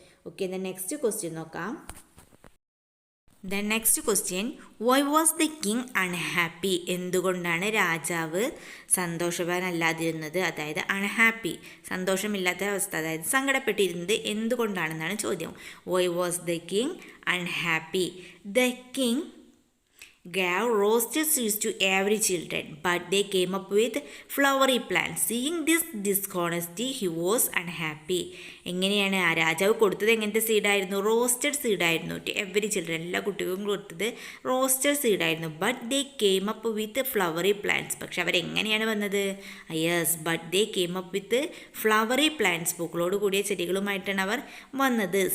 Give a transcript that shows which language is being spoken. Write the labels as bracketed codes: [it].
[en] Okay, then next question നോക്കാം. The next question. Why was the king unhappy? [ml] എന്തുകൊണ്ടാണ് രാജാവ് സന്തോഷവാനല്ലാതിരുന്നത്? അതായത് അൺഹാപ്പി, സന്തോഷമില്ലാത്ത അവസ്ഥ, അതായത് സങ്കടപ്പെട്ടിരുന്നത് എന്തുകൊണ്ടാണെന്നാണ് ചോദ്യം. [en] Why was the king unhappy? The king gave roasted seeds to every children, but they came up with flowery plants. Seeing this dishonesty, he was unhappy. [ml] എങ്ങനെയാണ് ആ രാജാവ് കൊടുത്തത്? എങ്ങനത്തെ സീഡായിരുന്നു? റോസ്റ്റഡ് സീഡായിരുന്നു. [en] to every children, [ml] എല്ലാ കുട്ടികൾക്കും കൊടുത്തത് roasted സീഡായിരുന്നു. [en] But they came up with flowery plants. [ml] പക്ഷെ അവരെങ്ങനെയാണ് വന്നത്? [en] yes, but they came up with flowery plants, [ml] പൂക്കളോട് കൂടിയ ചെടികളുമായിട്ടാണ് അവർ വന്നത്.